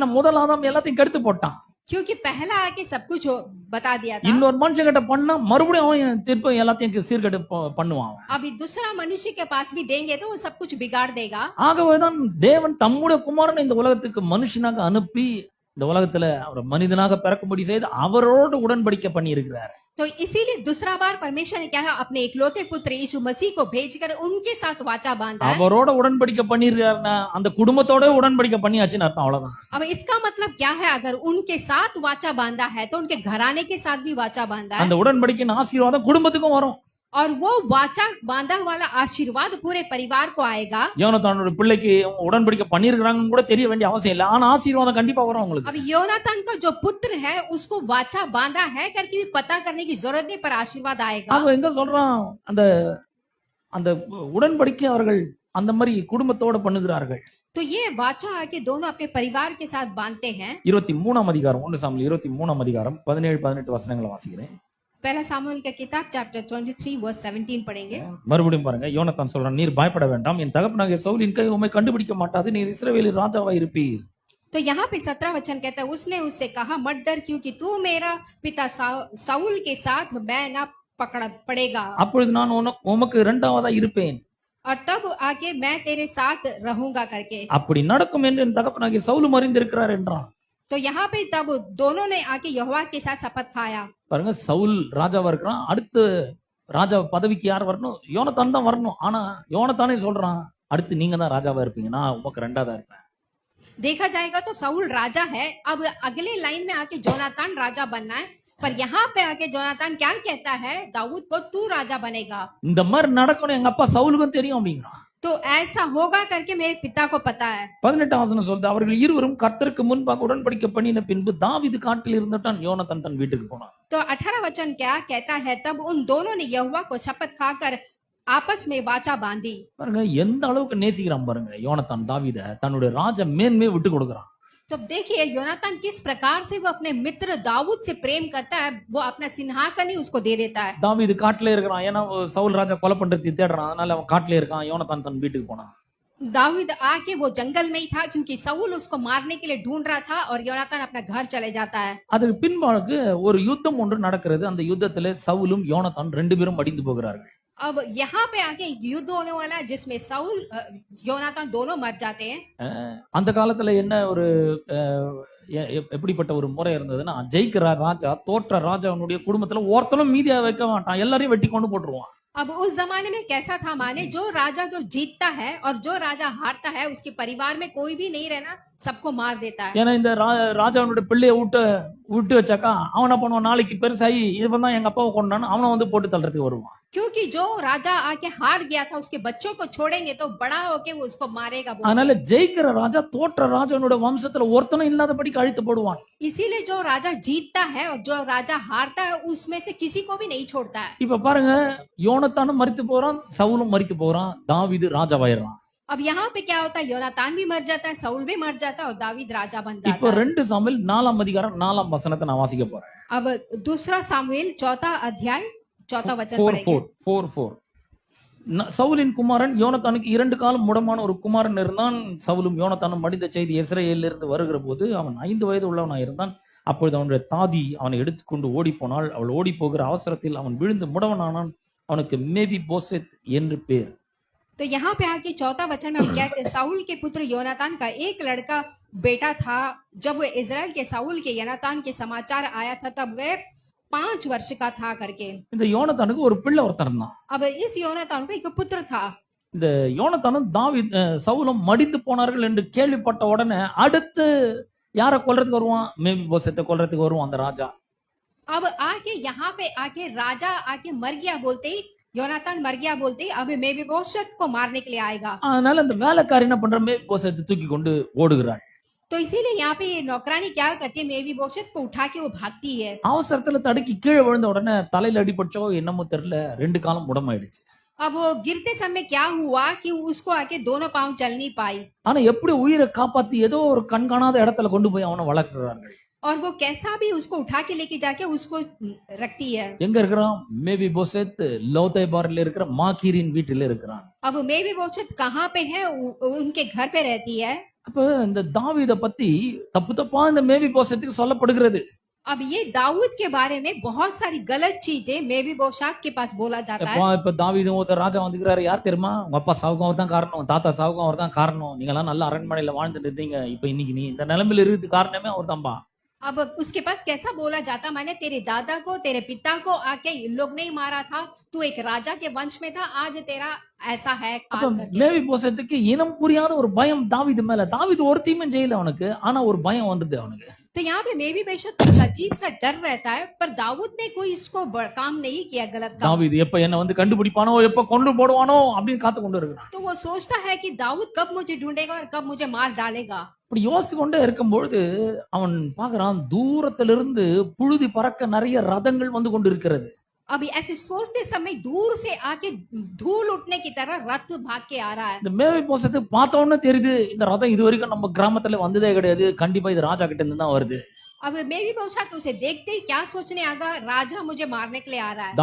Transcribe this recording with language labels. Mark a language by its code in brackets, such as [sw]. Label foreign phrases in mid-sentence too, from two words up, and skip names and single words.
[ta] ஏன்னா முதல் ஆதாம் எல்லாத்தையும் கெடுத்து போட்டான். [hi] क्योंकि पहला आके सब कुछ बता दिया था। [ta] இன்னொரு மனுஷங்கிட்ட பண்ணா மறுபடியும் அவன் திருப்ப எல்லாத்தையும் சீர்கெடு பண்ணுவான். [hi] अभी दूसरा मनुष्य के पास भी देंगे तो वो सब कुछ बिगाड़ देगा। [ta] ஆகவேதான் தேவன் தம்முடைய குமாரனை இந்த உலகத்துக்கு மனுஷனாக அனுப்பி இந்த உலகத்துல அவர் மனிதனாக பிறக்கும்படி செய்து அவரோடு உடன்படிக்கை பண்ணி இருக்கிறார். [hi] तो इसीलिए दूसरा बार परमेश्वर ने क्या है अपने इकलौते पुत्र यीशु मसीह को भेजकर उनके साथ वाचा बांधा है। [ta] அவரோட உடன்படிக்கை பண்ணிருக்காருன்னா அந்த குடும்பத்தோட உடன்படிக்கை பண்ணியாச்சுன்னு அர்த்தம், அவ்வளவுதான். [hi] अब इसका मतलब क्या है? अगर उनके साथ वाचा बांधा है तो उनके घराने के साथ भी वाचा बांधा है। [ta] அந்த உடன்படிக்கையின் ஆசீர்வாதம் குடும்பத்துக்கும் வரும். [hi] और वो वाचा बांधा वाला आशीर्वाद पूरे परिवार को आएगा। [ta] யோனத்தானோட பிள்ளைக்கு உடன்படிக்கை பண்ணிருக்காங்கன்னு கூட தெரிய வேண்டிய அவசியம் இல்லை, ஆனா ஆசீர்வாதம் கண்டிப்பா வரும் உங்களுக்கு. [hi] अब योनातान का जो पुत्र है उसको वाचा बांधा है करके भी पता करने की जरूरत नहीं, पर आशीर्वाद आएगा। [ta] அவன் எங்க சொல்றான், அந்த அந்த உடன்படிக்கை அவர்கள் அந்த மாதிரி குடும்பத்தோட பண்ணுகிறார்கள். [hi] तो ये वाचा आके दोनों अपने परिवार के साथ बांधते हैं। [ta] 23ஆம் அதிகாரம் 1 சாமுவேல் 23ஆம் அதிகாரம் 17-18 வசனங்களை வாசிக்கிறேன். [hi] पहला सामुएल का किताब चैप्टर 23 वर्स 17 पढ़ेंगे। [ta] மறுபடியும் பாருங்க, யோனத்தான் சொல்றான், நீர் பயப்பட வேண்டாம், என் தகப்பனாகிய சவுலின் கை உம்மை கண்டுபிடிக்க மாட்டாது, நீர் இஸ்ரவேலின் ராஜாவா இருப்பீர். [hi] तो यहाँ पे 17 वचन कहता है, उसने उससे कहा मत डर क्योंकि तू मेरा पिता साउल के साथ मैं ना पकड़ पड़ेगा, [ta] அப்பொழுது நான் உமக்கு இரண்டாவதா இருப்பேன், [hi] और तब आके मैं तेरे साथ रहूंगा करके। [ta] அப்படி நடக்கும் என்று என் தகப்பனாகிய சவுலும் அறிந்திருக்கிறார் என்றான். [hi] तो यहाँ पे तब दोनों ने आके यहोवा के साथ शपथ खाया। [ta] பாருங்க, சவுல் ராஜாவா இருக்கிறான், அடுத்து ராஜா பதவிக்கு யார் வரணும்? யோனத்தான் தான் வரணும். ஆனா யோனத்தானே சொல்றான், அடுத்து நீங்க தான் ராஜாவா இருப்பீங்க, நான் உமக்கு ரெண்டாவதா இருப்பேன். [hi] देखा जाएगा तो साउल राजा है, अब अगले लाइन में आके जोनातान राजा बनना है, पर यहाँ पे आके जोनातान क्या कहता है, दाऊद को तू राजा बनेगा। [ta] இந்த மாதிரி நடக்கணும் எங்க அப்பா சவுலுக்கும் தெரியும் அப்படிங்கிறான். [hi] तो ऐसा होगा करके मेरे पिता को पता है। [ta] 18ஆம் வசனம் சொல்லுது, அவர்கள் இருவரும் கர்த்தருக்கு முன்பாக உடன்படிக்கை பண்ணின பின்பு தாவீது காட்டில் இருந்துட்டான், யோனத்தான் தன் வீட்டுக்கு போனான். [hi] तो 18 वचन क्या कहता है, तब उन दोनों ने यहोवा को शपथ खाकर आपस में वाचा बांधी। [ta] பாருங்க எந்த அளவுக்கு நேசிக்கிறான் பாருங்க யோனத்தான் தாவீதை, தன்னுடைய ராஜ மேன்மையை விட்டு கொடுக்குறான். [hi] तो देखिए योनातान किस प्रकार से वो अपने मित्र दाऊद से प्रेम करता है, वो अपना सिंहासन ही उसको दे देता है। [ta] தாவீது காட்டிலே இருக்கிறான், ஏன்னா சவுல் ராஜா கொலை பண்றதுக்கு தேடுறான், அதனால அவன் காட்டிலே இருக்கான். யோனத்தான் தன் வீட்டுக்கு போனான். [hi] दाऊद आके वो जंगल में ही था क्योंकि साउल उसको मारने के लिए ढूंढ रहा था, और योनातान अपना घर चले जाता है। [ta] அதுக்கு பின்பாக ஒரு யுத்தம் ஒன்று நடக்கிறது. அந்த யுத்தத்திலே சவுலும் யோனத்தான் ரெண்டு பேரும் மடிந்து போகிறார்கள். [hi] अब यहाँ पे आके युद्ध होने वाला है जिसमें साउल योनातान दोनों मर जाते हैं। [ta] அந்த காலத்துல என்ன ஒரு எப்படிப்பட்ட ஒரு முறை இருந்ததுன்னா, ஜெயிக்கிற ராஜா தோற்ற ராஜாவுடைய குடும்பத்துல ஒருத்தனும் மீதியா வைக்க மாட்டான், எல்லாரையும் வெட்டி கொண்டு போட்டுருவான். [hi] अब उस जमाने में कैसा था माने, जो राजा जो जीतता है और जो राजा हारता है उसके परिवार में कोई भी नहीं रहना, सबको मार देता है। [ta] ஏன்னா இந்த ராஜாவுடைய பிள்ளைய விட்டு வச்சாக்கா அவன் என்ன பண்ணுவான், நாளைக்கு பெருசாகி இவன் தான் எங்க அப்பாவை கொண்டான்னு அவனை வந்து போட்டு தள்ளுறதுக்கு வருவான். [hi] क्योंकि जो राजा आके हार गया था उसके बच्चों को छोड़ेंगे तो बड़ा होके वो उसको मारेगा। [ta] அதனால ஜெயிக்கிற ராஜா தோற்ற ராஜாவுடைய வம்சத்துல ஒருத்தனும் இல்லாதபடிக்கு அழித்து போடுவான். [hi] इसीलिए जो राजा जीतता है और जो राजा हारता है उसमें से किसी को भी नहीं छोड़ता है। [ta] இப்ப பாருங்க, யோனத்தானும் மரித்து போறான், சவுலும் மரித்து போறான், தாவீது ராஜாவாயிடுறான். [hi] अब यहाँ पे क्या होता है, योनातान भी मर जाता है, साउल भी मर जाता है और दावीद राजा बन [ta] இப்போ [hi] जाता है। [ta] 2 சாமுவேல் 4ஆம் அதிகாரம் 4ஆம் வசனத்தை நான் வாசிக்க போறேன். [hi] अब दूसरा सामुएल 4 अध्याय 4 वचन पढ़ेंगे। [ta] 4:4 சவுலின் குமாரன் யோனத்தானுக்கு 2 காலம் முடமான ஒரு குமாரன் இருந்தான். சவுலும் யோனத்தானும் மடிந்த செய்தி இஸ்ரவேலில் இருந்து வருகிற போது அவன் 5 வயது உள்ளவனாய் இருந்தான். அப்பொழுது அவனுடைய தாதி அவனை எடுத்துக்கொண்டு ஓடி போனாள். அவள் ஓடி போகிற அவசரத்தில் அவன் விழுந்து முடவனானான். அவனுக்கு மேபி போசெத் என்று பேர். [hi] तो यहाँ पे आके 4 वचन में हम क्या कहते हैं, साउल के पुत्र योनातान का एक लड़का बेटा था। जब वो इजराइल के साउल के योनातान के समाचार आया था तब वह 5 वर्ष का था करके। [ta] இந்த யோனத்தானுக்கு ஒரு பிள்ளை ஒருத்தன் இருந்தான். [hi] अब इस योनातान को एक पुत्र था। [ta] இந்த யோனத்தானும் சவுலும் மடிந்து போனார்கள் என்று கேள்விப்பட்ட உடனே அடுத்து யாரை கொல்றதுக்கு வருவான், மேபி போசெத்தை கொல்றதுக்கு வருவான் அந்த ராஜா. [hi] अब आके यहाँ पे आके राजा आके मर गया बोलते ही, योनातान मर गया बोलते ही अब मेफीबोशेत को मारने के लिए आएगा। [ta] அதனால அந்த வேலைக்காரி என்ன பண்ற, மேபி போசெத்தை தூக்கி கொண்டு ஓடுகிறாள். [hi] तो इसीलिए यहाँ पे ये नौकरानी क्या करती है, मेफीबोशेत को उठा के वो भागती है। [ta] அவசரத்துல தடுக்கி கீழே விழுந்த உடனே தலையில அடிபட்டோ என்னமோ தெரியல, 2 காலம் முடமாயிடுச்சு. [hi] अब वो गिरते समय क्या हुआ कि उसको आके दोनों पांव चल नहीं पाई, [ta] ஆனா எப்படி உயிரை காப்பாத்தி ஏதோ ஒரு கண்காணாத இடத்துல கொண்டு போய் அவனை வளர்க்கிறார்கள். [hi] और वो कैसा भी उसको उठा के लेके जाके उसको रखती है। [ta] எங்க இருக்கிறான், மேபி போசெத் லோதைபாரில் இருக்கிற மாக்கீரின் வீட்டில இருக்கிறான். [hi] अब मेफीबोशेत कहाँ पे है, उनके घर पे रहती है। [ta] அப்ப இந்த தாவீதை பத்தி தப்பு தப்பா இந்த மேபி போசெத்துக்கு சொல்லப்படுகிறது. [hi] अब ये दाऊद के बारे में बहुत सारी गलत चीजें मेफीबोशेत के पास बोला जाता है। [ta] இப்ப தாவீதும் ஒரு ராஜா வந்துக்கிறாரு, யார் தெரியுமா, உங்க அப்பா சாவுக்கும் அவர் தான் காரணம், தாத்தா சாவுக்கும் அவர் தான் காரணம், நீங்க எல்லாம் நல்ல அரண்மனையில வாழ்ந்துட்டு இருந்தீங்க, இப்ப இன்னைக்கு நீ இந்த நிலைமையில இருக்கிறது காரணமே அவர் தான்பா. [hi] अब उसके पास कैसा बोला जाता, मैंने तेरे दादा को तेरे पिता को आके इन लोग नहीं मारा था, तू एक राजा के वंश में था, आज तेरा ऐसा है [ta] அப்ப [hi] काल करके। [ta] மேவி போசத்துக்கு இனம் புரியாத ஒரு பயம் தாவீது மேல. தாவீது ஒரு தீமையும் செய்யல அவனுக்கு, ஆனா ஒரு பயம் வந்தது அவனுக்கு. [hi] तो यहाँ पे मेफीबोशेत को अजीब सा डर रहता है, पर दाऊद ने कोई इसको काम नहीं किया, गलत काम। [ta] தாவீது எப்ப என்ன வந்து கண்டுபிடிப்பானோ, எப்ப கொண்டு போடுவானோ அப்படின்னு காத்து கொண்டு இருக்கிறான். [hi] तो वो सोचता है कि दाऊद कब मुझे ढूंढेगा और कब मुझे मार डालेगा। [ta] இப்படி யோசித்து கொண்டே இருக்கும்பொழுது அவன் பாக்குறான், தூரத்திலிருந்து புழுதி பறக்க நிறைய ரதங்கள் வந்து கொண்டு இருக்கிறது. [hi] अभी ऐसे सोचते समय दूर से आके धूल उठने की तरह रथ भाग के आ रहा है। [ta] இந்த மேவி போசத்தை பார்த்த உடனே தெரியுது, இந்த ரதம் இது வரைக்கும் நம்ம கிராமத்துல வந்ததே கிடையாது, கண்டிப்பா இது ராஜா கிட்ட இருந்து தான் வருது. [hi] अब मेफीबोशेत उसे देखते ही क्या सोचने आगा, राजा मुझे मारने के लिए आ रहा है।